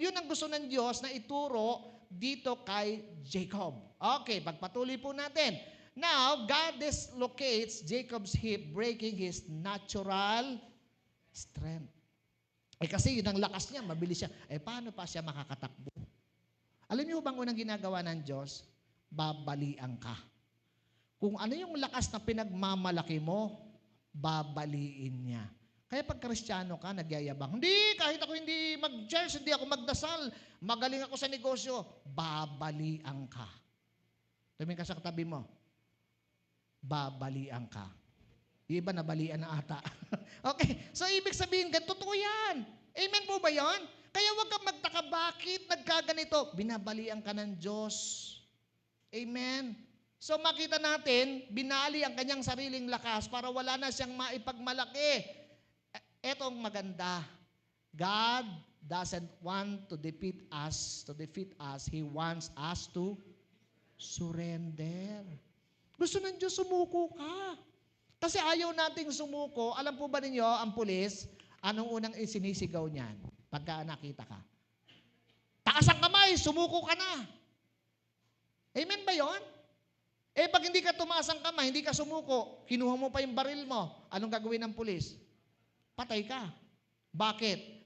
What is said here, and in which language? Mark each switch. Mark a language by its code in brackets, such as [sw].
[tl] Yun ang gusto ng Diyos na ituro dito kay Jacob. Okay, pagpatuloy po natin. [en] Now, God dislocates Jacob's hip, breaking his natural strength. [tl] Kasi yun ang lakas niya, mabilis siya. Paano pa siya makakatakbo? Alam niyo bang unang ginagawa ng Diyos? Babalian ka. Kung ano yung lakas na pinagmamalaki mo, babaliin niya. Kaya pag Kristiyano ka, nagyayabang, hindi, kahit ako hindi mag-church, hindi ako magdasal, magaling ako sa negosyo, babalian ka. Tumingin ka sa katabi mo, babalian ka. Yung iba nabalian na ata. Okay, so ibig sabihin, totoo yan. Amen po ba yan? Kaya huwag kang magtaka, bakit nagkaganito? Binabalian ka ng Diyos. Amen. So makita natin, binali ang kanyang sariling lakas para wala na siyang maipagmalaki. Etong maganda. [en] God doesn't want to defeat us. He wants us to surrender. [tl] Gusto ng Diyos sumuko ka. Kasi ayaw nating sumuko. Alam po ba ninyo, ang pulis, anong unang isinisigaw niyan pagka nakita ka? Taas ang kamay, sumuko ka na. Amen ba yon? Pag hindi ka tumaas ang kamay, hindi ka sumuko, kinuha mo pa yung baril mo, anong gagawin ng pulis? Patay ka. Bakit?